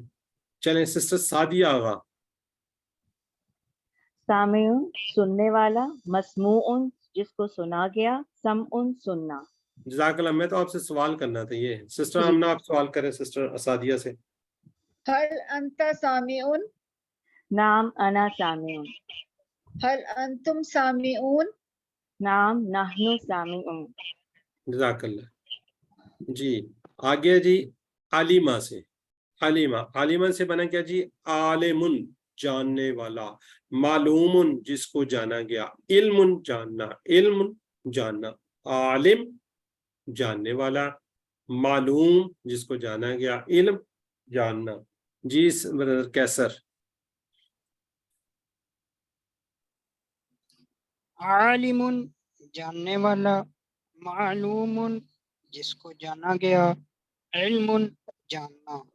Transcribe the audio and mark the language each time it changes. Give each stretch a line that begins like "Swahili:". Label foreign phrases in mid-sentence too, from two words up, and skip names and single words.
Urdu: چلیں سسٹر سعدیہ آگے. سامع سننے والا، مسموع جس کو سنا گیا، سمع سننا. जज़ाकल्लाह। میں تو آپ سے سوال کرنا تھا، یہ سسٹر آمنہ آپ سوال کریں سسٹر سعدیہ سے.
Arabic: هل أنت سامع, نعم أنا سامع, هل أنتم سامعون, نعم نحن سامعون.
Urdu: جزاک اللہ۔ جی آگے جی عالمہ سے، عالمہ، عالمہ سے بنا کیا جی، عالم جاننے والا، معلوم جس کو جانا گیا، علم جاننا، علم جاننا, عالم جاننے والا, معلوم جس کو جانا گیا, علم جاننا. جی کیسر. عالم جاننے والا, معلوم جس کو جانا گیا, علم جاننا.